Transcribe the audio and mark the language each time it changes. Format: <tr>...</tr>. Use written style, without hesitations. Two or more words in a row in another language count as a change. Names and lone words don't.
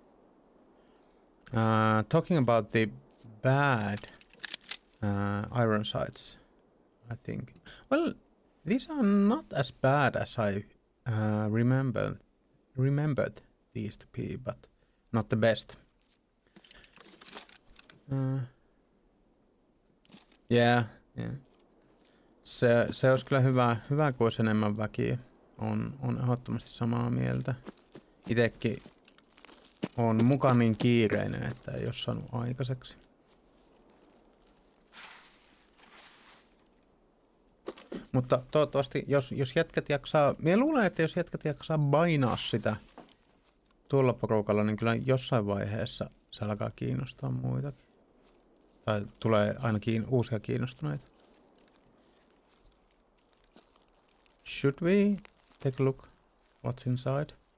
<en>Talking about the bad iron sights, I think. Well, these are not as bad as I remembered these to be, but not the best. Yeah.</en> <fi>Se olisi kyllä hyvä, kun olisi enemmän väkiä. On ehdottomasti samaa mieltä. Itekin on muka niin kiireinen, että ei ole saanut aikaiseksi. Mutta toivottavasti, jos jätkät jaksaa... Minä luulen, että jos jätkät jaksaa bainaa sitä tuolla porukalla, niin kyllä jossain vaiheessa se alkaa kiinnostaa muitakin. Tai tulee ainakin uusia kiinnostuneita.</fi> <en>Should we take a look what's inside?</en>